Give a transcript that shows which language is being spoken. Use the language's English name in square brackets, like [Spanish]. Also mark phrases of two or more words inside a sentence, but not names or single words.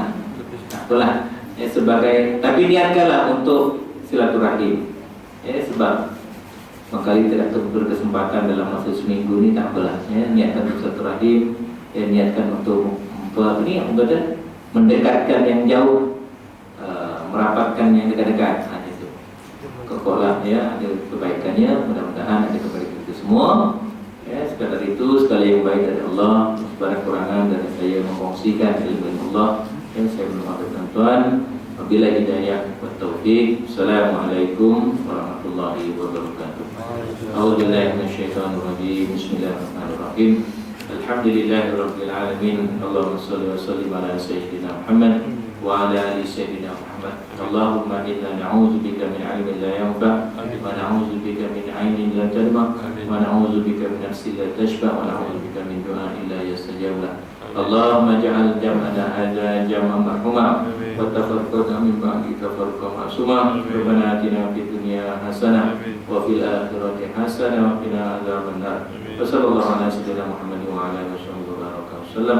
[Malay] Apalah, sebagai, tapi niatkanlah untuk silaturahim, sebab mengkali tidak berkesempatan dalam masa seminggu ni, tak apalah, niatkan untuk silaturahim, niatkan untuk mendekatkan yang jauh, merapatkan yang dekat-dekat. Itu kokolah ada kebaikannya, mudah-mudahan ada kepada kita semua. Sekadar itu, sekali yang baik dari Allah, sebarang kurangan dari saya mengkongsikan ilmu Allah. Saya berdoa tuan-tuan, [Arabic] وبالله هداية وتوفيق. السلام عليكم ورحمة الله وبركاته. أعوذ بالله من الشيطان الرجيم. بسم الله الرحمن الرحيم. الحمد لله رب العالمين. اللهم صل وسلم على سيدنا محمد وعلى آل سيدنا محمد. اللهم إنا نعوذ بك من علم لا ينفع ونعوذ بك من عين لا تدمع ونعوذ بك من نفس لا تشبع ونعوذ بك من دعاء لا يستجاب له. اللهم اجعل جمعنا هذا جمعا مرحوما وتفرقنا من بعده تفرقا معصوما. ربنا آتنا في الدنيا حسنة وفي الآخرة حسنة وقنا عذاب النار. وصلى الله على سيدنا محمد وعلى آله وسلم.